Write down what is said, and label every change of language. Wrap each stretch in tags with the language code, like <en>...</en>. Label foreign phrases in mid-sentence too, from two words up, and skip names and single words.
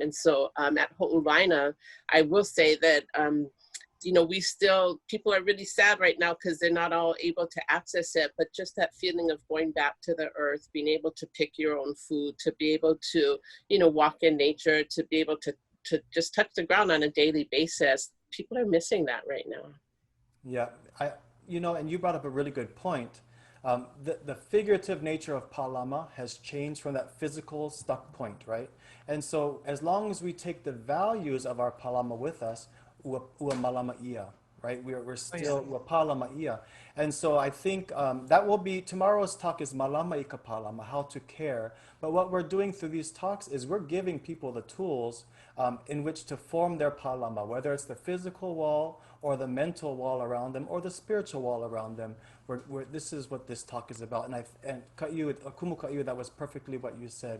<en>And so at Ho'olaina, I will say that, we still, people are really sad right now because they're not all able to access it, but just that feeling of going back to the earth, being able to pick your own food, to be able to, walk in nature, to be able to just touch the ground on a daily basis. People are missing that right now. Yeah, and you brought up a really good point. The figurative nature of pālama has changed from that physical stuck point, right? And so as long as we take the values of our pālama with us,</en> <haw>ua malama ia,</haw> <en>right? We're still</en> <haw>ua pālama ia.</haw> <en>And so I think that will be, tomorrow's talk is</en> <haw>malama ika pālama,</haw> <en>how to care. But what we're doing through these talks is we're giving people the tools in which to form their pālama, whether it's the physical wall or the mental wall around them or the spiritual wall around them. This is what this talk is about. And Kumu Kaʻiulani, that was perfectly what you said.</en>